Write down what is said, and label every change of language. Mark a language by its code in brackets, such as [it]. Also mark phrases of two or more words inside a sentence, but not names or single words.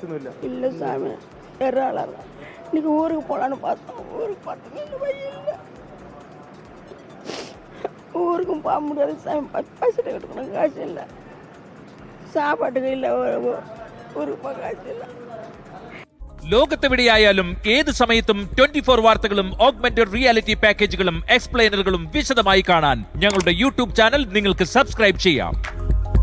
[ta] இல்லை சாமி, எறாளர். இன்னைக்கு ஊருக்கு போகலான்னு பார்த்தோம். ஊருக்கு பார்த்தோம், இல்லை, ஊருக்கும் போக முடியாது சாமி. 10 பைசா கட்டணும் காசு இல்லை. சாப்பாட்டுக்கு இல்லை, ஊருக்கு போக காசு இல்லை. [ml] ലോകത്തെവിടെയായാലും ഏത് സമയത്തും 24 വാർത്തകളും [en] augmented reality [ml] പാക്കേജുകളും എക്സ്പ്ലെയിനറുകളും വിശദമായി കാണാൻ ഞങ്ങളുടെ യൂട്യൂബ് ചാനൽ നിങ്ങൾക്ക് സബ്സ്ക്രൈബ് ചെയ്യാം.